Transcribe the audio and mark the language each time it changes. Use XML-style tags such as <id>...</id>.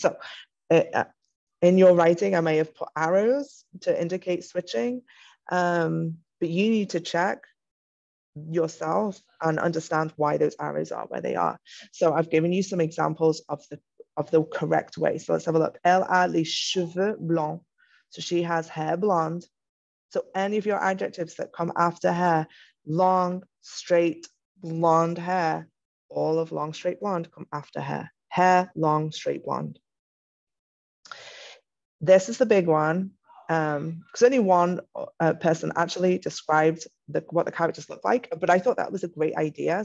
<en>So in your writing, I may have put arrows to indicate switching. but you need to check yourself and understand why those arrows are where they are. So I've given you some examples of the correct way. So let's have a look.</en> <fr>Elle a les cheveux blancs.</fr> <en>So she has hair blonde. So any of your adjectives that come after hair, long, straight, blonde hair, all of long, straight, blonde come after hair. Hair, long, straight, blonde. This is the big one, because only one person actually described what the characters look like, but I thought that was a great idea.</en>